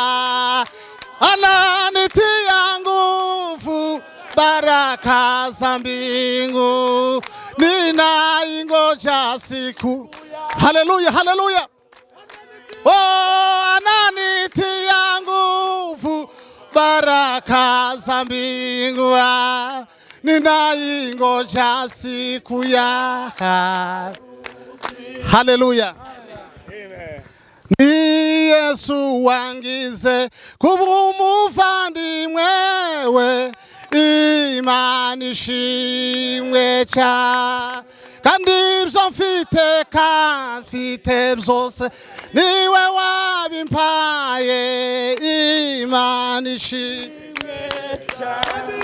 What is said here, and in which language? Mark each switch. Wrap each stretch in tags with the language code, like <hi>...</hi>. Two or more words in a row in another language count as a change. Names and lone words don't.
<sw>Ananitia nguvu baraka za mbingu, ninaingoja siku. Haleluya, haleluya. Oh, ananitia nguvu baraka za mbingu, ninaingoja siku ya. Haleluya.</sw> <rw>Ni Yesu wangize kuba umuvandimwewe, Imana ishimwe cyane. Kandi ibyo mfite byose niwe wabimpaye, Imana ishimwe cyane.</rw>